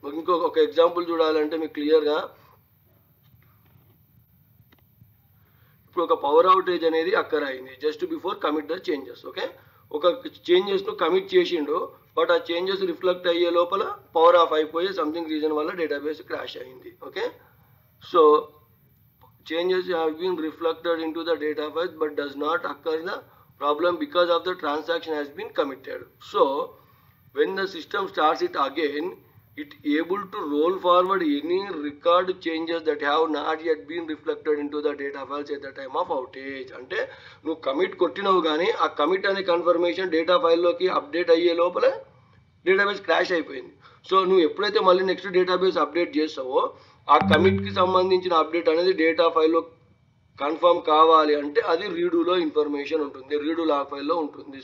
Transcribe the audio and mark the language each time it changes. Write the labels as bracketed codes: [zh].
[te] ఇంకొక ఎగ్జాంపుల్ చూడాలంటే మీకు క్లియర్గా, ఇప్పుడు ఒక పవర్ అవుటేజ్ అనేది అక్కర్ అయింది just before commit the changes. Okay. ఒక చేంజెస్ను కమిట్ చేసిండు, బట్ ఆ చేంజెస్ రిఫ్లెక్ట్ అయ్యే లోపల పవర్ ఆఫ్ అయిపోయి సంథింగ్ రీజన్ వల్ల డేటాబేస్ క్రాష్ అయింది. [en] Okay. So changes have been reflected into the data files but does not occur the problem because of the transaction has been committed. So when the system starts it again, it able to roll forward any record changes that have not yet been reflected into the data files at the time of outage. [te] అంటే నువ్వు commit కొట్టినావు కానీ ఆ commit అనే confirmation data ఫైల్లోకి update అయ్యే లోపల database crash అయిపోయింది. So నువ్వు ఎప్పుడైతే మళ్ళీ నెక్స్ట్ డేటాబేస్ అప్డేట్ చేస్తావో ఆ కమిట్కి సంబంధించిన అప్డేట్ అనేది డేటా ఫైల్లో కన్ఫర్మ్ కావాలి అంటే అది రీడూలో ఇన్ఫర్మేషన్ ఉంటుంది, రీడు లాక్ ఫైల్లో ఉంటుంది.